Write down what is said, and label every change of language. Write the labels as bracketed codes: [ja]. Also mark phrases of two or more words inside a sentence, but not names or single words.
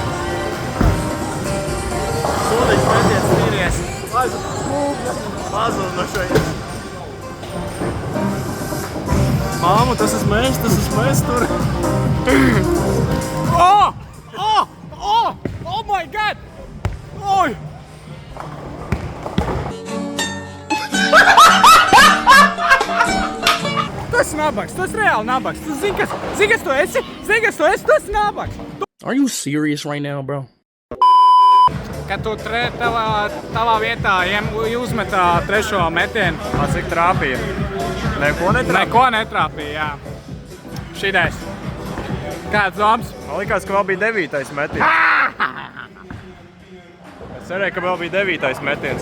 [lv] Mazu Māmu, tas esmu es tur. [en] Oh my god! [lv] Oi! Tas nabaks, tas reāli nabaks. Tu zini, kas tu esi? Tas nabaks. [en] Are you serious right now, bro? [lv] Kad tu tavā vietā uzmetā trešo metienu, Cik trāpīja? neko netrāpīja, jā. Šitais. Kāds domas? Man likās, ka vēl bija 9. metiens. Es cerēju, ka vēl bija 9. metiens.